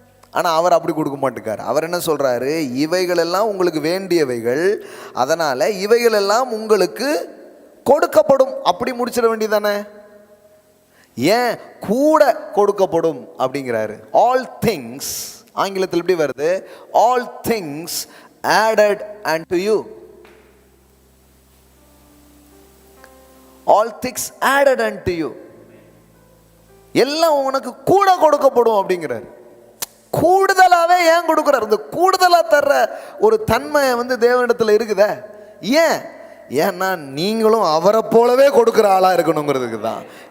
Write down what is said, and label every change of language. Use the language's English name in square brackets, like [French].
[Tamil] ஆனால் அவர் அப்படி கொடுக்க மாட்டேக்கார். அவர் என்ன சொல்கிறாரு? இவைகளெல்லாம் உங்களுக்கு வேண்டியவைகள், அதனால் இவைகளெல்லாம் உங்களுக்கு கொடுக்கப்படும். அப்படி முடிச்சிட வேண்டியதானே? ஏன் கூட கொடுக்கப்படும் அப்படிங்கிறாரு? [English] all things, [Tamil] ஆங்கிலத்தில் எப்படி வருது? [English] All things added unto you. All things added unto you. [Tamil] எல்லாம் உனக்கு கூட கொடுக்கப்படும் அப்படிங்கிறார். கூடுதலாகவே ஏன் கொடுக்குறார்? இந்த கூடுதலாக தர்ற ஒரு தன்மை தேவனிடத்தில் இருக்குதா? ஏன்? ஏன்னா நீங்களும் அவரை போலவே கொடுக்குற ஆளாக இருக்கணுங்கிறதுக்கு தான்.